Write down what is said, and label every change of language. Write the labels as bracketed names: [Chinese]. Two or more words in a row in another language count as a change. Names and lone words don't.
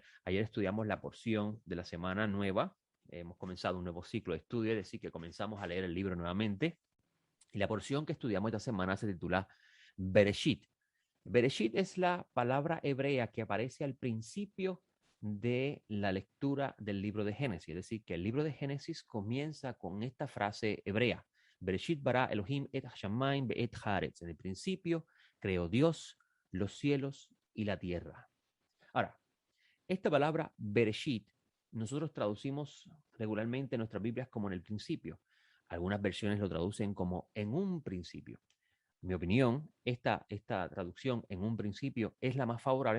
[Spanish] Ayer estudiamos la porción de la semana nueva. Hemos comenzado un nuevo ciclo de estudio, es decir, que comenzamos a leer el libro nuevamente. Y la porción que estudiamos esta semana se titula Bereshit. Bereshit es la palabra hebrea que aparece al principio de la lectura del libro de Génesis. Es decir, que el libro de Génesis comienza con esta frase hebrea. [Hebrew] בראשית ברא אלוהים את השמים ואת הארץ. [Spanish] En el principio creó Dios los cielos y la tierra. Ahora, esta palabra Bereshit, nosotros traducimos regularmente en nuestras Biblias como en el principio. Algunas versiones lo traducen como en un principio. En mi opinión, esta traducción en un principio es la más favorable.